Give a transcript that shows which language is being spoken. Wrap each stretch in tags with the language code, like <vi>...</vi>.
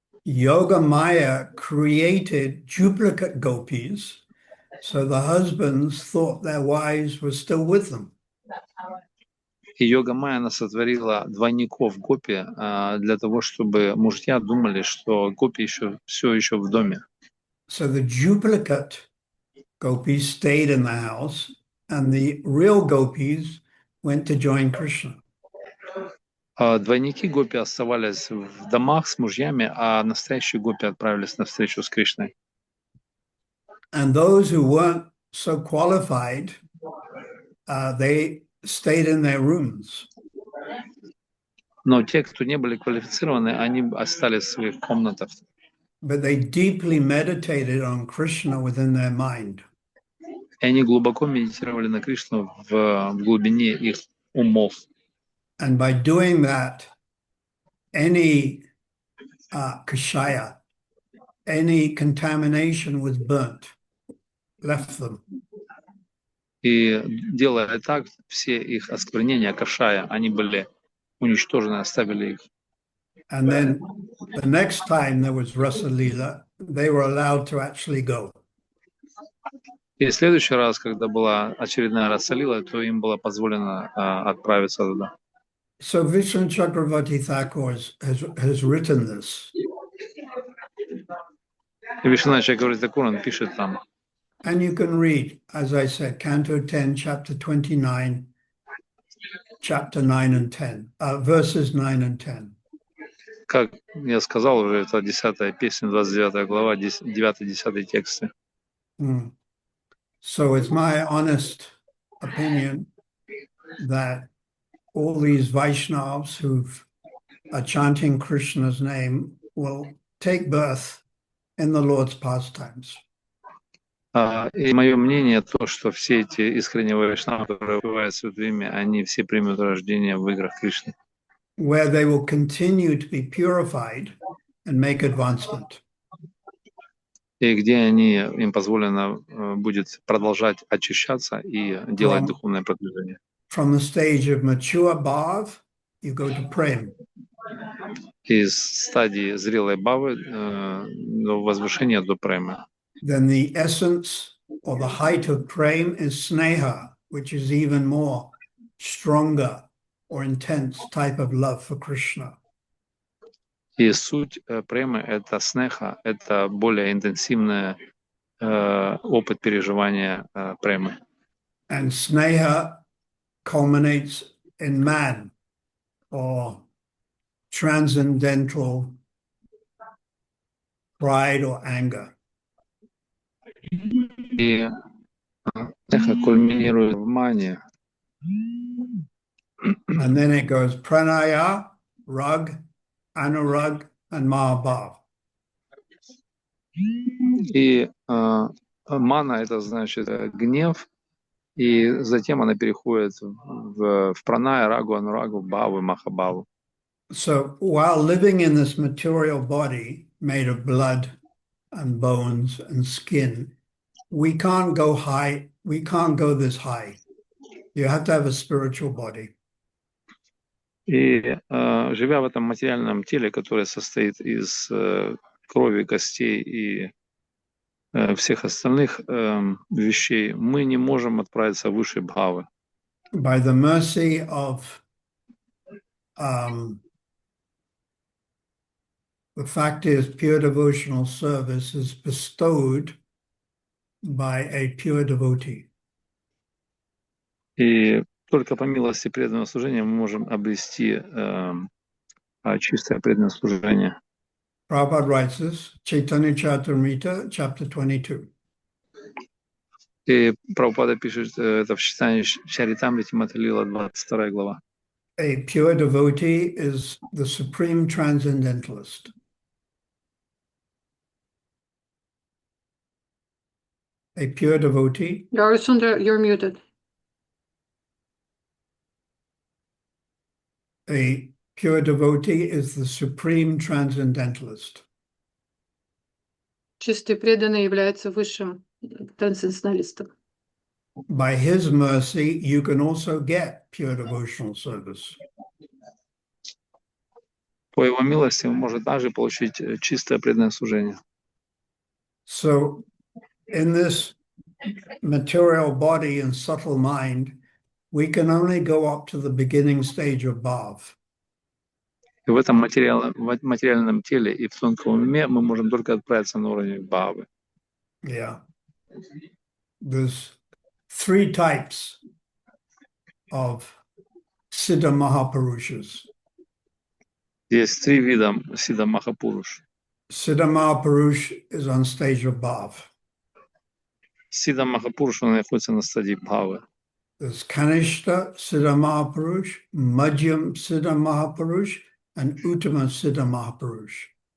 <en>Yoga Maya created duplicate gopis, so the husbands thought their wives were still with them.</en> <ru>И йога майя она сотворила двойников гопи для того, чтобы мужья думали, что гопи все еще в доме.</ru> <en>So the duplicate gopis stayed in the house, and the real gopis went to join Krishna.</en> <ru>Двойники гопи оставались в домах с мужьями, а настоящие гопи отправились на встречу с Кришной.</ru> <en>And those who weren't so qualified, they stayed in their rooms.</en> <ru>Но те, кто не были квалифицированы, они остались в своих комнатах.</ru> <en>But they deeply meditated on Krishna within their mind.</en> <ru>И они глубоко медитировали на Кришну в глубине их умов.</ru> <en>And by doing that, any kashaya, any contamination was burnt, left them.</en> <ru>И делая так, все их осквернения, кашая, они были уничтожены, оставили их.</ru> <en>And then the next time there was Rasa Leela, they were allowed to actually go.</en> <ru>И в следующий раз, когда была очередная Раса-лила, то им было позволено отправиться туда.</ru> <en>So Vishnu Chakravarti Thakur has written this.</en> <ru>И Вишванат Чакраварти Тхакур, он пишет там.</ru> <en>And you can read, as I said, Canto 10, Chapter 29, Chapter 9 and 10, verses 9 and 10.</en> <ru>Как я сказал уже, это 10-я песня, 29 глава, 9-10 тексты.</ru> <en>So it's my honest opinion that all these Vaishnavas who are chanting Krishna's name will take birth in the Lord's pastimes.</en> <ru>И мое мнение то, что все эти искренние вайшнавы, которые бывают Святое Имя, они все примут рождение в играх Кришны.</ru> <en>Where they will continue to be purified and make advancement.</en> <ru>И где им позволено будет продолжать очищаться и делать духовное продвижение.</ru> <en>From the stage of mature bhav, you go to prem.</en> <ru>Из стадии зрелой бавы до возвышения до премы.</ru> <en>Then the essence or the height of prem is sneha, which is even more stronger or intense type of love for Krishna.</en> <ru>И суть премы — это снеха, это более интенсивный опыт переживания премы.</ru> <en>And sneha culminates in man, or transcendental pride or anger.</en> <ru>И эхо кульминирует в мане.</ru> <en>And then it goes pranaya, rag, anurag, and mahabhav.</en> <ru>И мана — это значит гнев, и затем она переходит в праная, рагу, анурагу, бхаву, махабхаву.</ru> <en>So while living in this material body made of blood and bones and skin, we can't go high, we can't go this high. You have to have a spiritual body.</en> <ru>И живя в этом материальном теле, которое состоит из крови, костей и всех остальных вещей, мы не можем отправиться выше бхавы.</ru> <en>By the mercy of the fact is, pure devotional service is bestowed by a pure devotee.</en> <ru>И только по милости преданного служения мы можем обрести чистое преданное служение.</ru> <en>Prabhupada writes this, Chaitanya Charitamrita, chapter 22.</en> <ru>И Прабхупада пишет это в читании Чаритамрити Маталила, 22 глава.</ru> <en>A pure devotee is the supreme transcendentalist. A pure devotee Yarisundra, you're muted. A pure devotee is the supreme transcendentalist.</en> <ru>Чистый преданный является высшим трансценденталистом.</ru> <en>By his mercy, you can also get pure devotional service.</en> <ru>По его милости он может также получить чистое преданное служение.</ru> <en>So, in this material body and subtle mind, we can only go up to the beginning stage of bhav.</en> <ru>И в этом материальном теле и в тонком уме мы можем только отправиться на уровень бхавы.</ru> <en>Yeah. There's 3 types of Siddha Mahapurushas.</en> <ru>Есть 3 вида Сидха Махапуруш.</ru> <en>Siddha Mahapurush is on stage of bhav.</en> <ru>Сидха Махапуруш, он находится на стадии бхавы.</ru> <en>There's Kanishta Siddha Mahapurush, Madhyam Siddha Mahapurush, and Uttama Siddha Mahapurush.</en>